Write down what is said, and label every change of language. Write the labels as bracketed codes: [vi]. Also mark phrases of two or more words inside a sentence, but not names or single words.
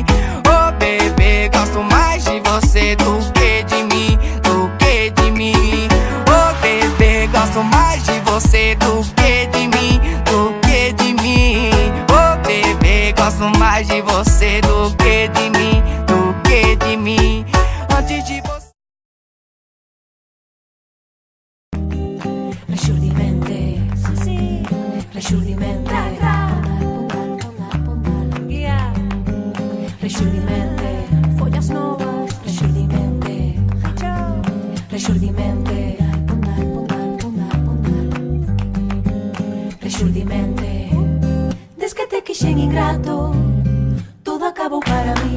[pt] Oh bebê, gosto mais de você do que de mim, do que de mim. Oh bebê, gosto mais de você do que de mim, do que de mim. Oh bebê, gosto mais de você do que de mim, do que de mim. Antes de você [gl] Rexurdimente, sì, rexurdimente, rexurdimente, follas novas, rexurdimente, rexurdimente, rexurdimente. Des que te quixen ingrato, todo acabou para mí.